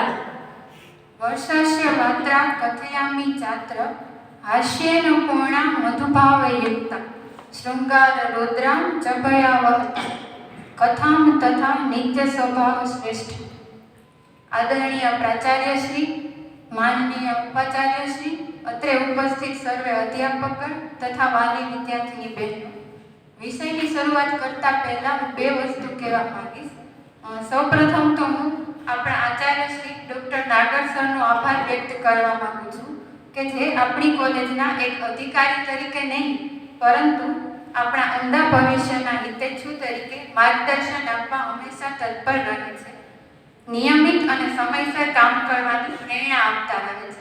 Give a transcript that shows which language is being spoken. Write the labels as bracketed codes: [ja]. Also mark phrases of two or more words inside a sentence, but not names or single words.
[sa] वर्षास्य वात्रा कथयामि चात्र हास्येन पूर्णा मधुभावयुक्ता शृंगार रुद्रां च भयावहता कथां तथा नित्य स्वभाव श्रेष्ठ। [gu] આદરણીય પ્રાચાર્ય શ્રી, માનનીય ઉપાચાર્ય શ્રી, અત્રે ઉપસ્થિત સર્વે અધ્યાપક તથા વાલી વિદ્યાર્થીની બહેનો, વિષયની શરૂઆત કરતા પહેલા હું બે વસ્તુ કહેવા માંગીશ। સૌપ્રથમ તો હું આપણા આચાર્ય શ્રી ડોક્ટર નાગર સરનો આભાર વ્યક્ત કરવા માંગુ છું કે જે આપણી કોલેજના એક અધિકારી તરીકે નહીં પરંતુ આપણા અંધા ભવિષ્યના હિતેચ્છુ તરીકે માર્ગદર્શન આપવા હંમેશા તત્પર રહે છે, નિયમિત અને સમયસર કામ કરવાની પ્રેરણા આપતા રહે છે।